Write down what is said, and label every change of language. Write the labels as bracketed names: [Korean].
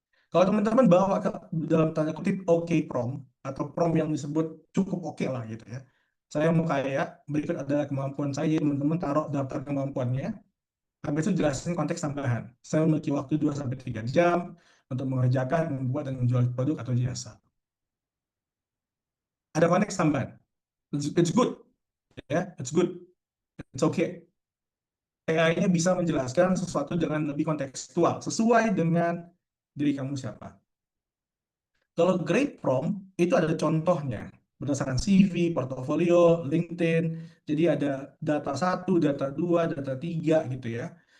[Indonesian] Kalau teman-teman bawa ke dalam tanda kutip oke prompt atau prompt yang disebut cukup oke lah gitu ya. Saya mau kayak berikut adalah kemampuan saya, teman-teman taruh daftar kemampuannya, habis itu jelasin konteks tambahan. Saya memiliki waktu 2 sampai 3 jam untuk mengerjakan, membuat, dan menjual produk atau jasa. Ada konteks tambahan. [English] It's good, ya, it's good, it's okay. [Indonesian] AI-nya bisa menjelaskan sesuatu dengan lebih kontekstual, sesuai dengan diri kamu siapa. Kalau grade prompt, itu ada contohnya, berdasarkan CV, portofolio, LinkedIn, jadi ada data satu, data dua, data tiga gitu ya.